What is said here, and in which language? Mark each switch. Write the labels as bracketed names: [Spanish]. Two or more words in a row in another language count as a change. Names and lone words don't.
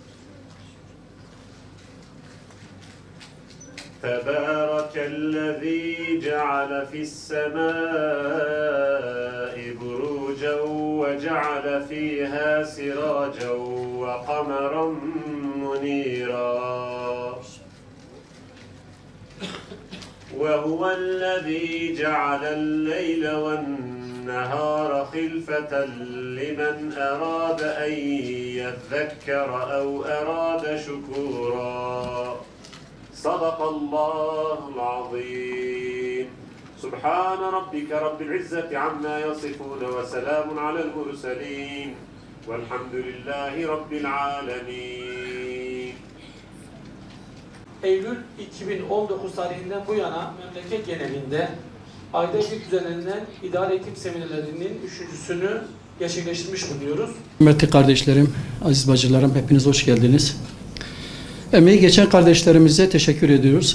[Arabic] تبارك الذي جعل في السماء بروجا وجعل فيها سراجا وقمرا منيرا. وهو الذي جعل الليل والنهار خلفة لمن أراد أن يذكر أو أراد شكورا صدق الله العظيم سبحان ربك رب العزة عما يصفون وسلام على المرسلين والحمد لله رب العالمين. [Turkish] Eylül 2019 tarihinden bu yana memleket genelinde ayda bir düzenlenen idare eğitim seminerlerinin üçüncüsünü gerçekleştirmiş bulunuyoruz. Kıymetli kardeşlerim, aziz bacılarım, hepiniz hoş geldiniz. Emeği geçen kardeşlerimize teşekkür ediyoruz.